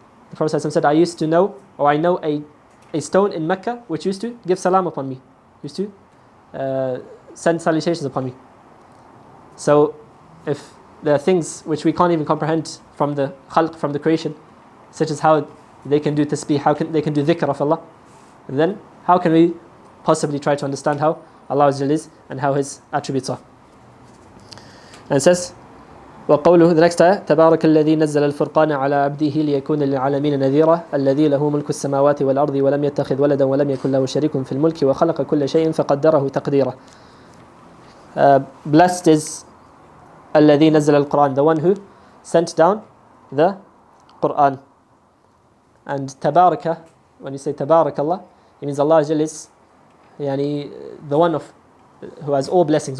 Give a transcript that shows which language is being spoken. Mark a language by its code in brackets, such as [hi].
[en] The Prophet said, I know a stone in Mecca which used to give salam upon me, used to send salutations upon me. So if there are things which we can't even comprehend from the khalq, from the creation, such as how they can do tasbih, they can do dhikr of Allah, then how can we possibly try to understand how Allah is and how His attributes are? And it says, [ar] وقوله, [en] the next ayah, [ar] تبارك الذي نزل الفرقان على عبده ليكون للعالمين نذيرا الذي له ملك السماوات والأرض ولم يتخذ ولدا ولم يكن له شريك في الملك وخلق كل شيء فقدره تقديرا. [en] Blessed is [ar] الذي نزل القرآن, [en] the one who sent down the Quran. And tabaraka, when you say tabarak Allah, it means Allah is yani, the one of who has all blessings.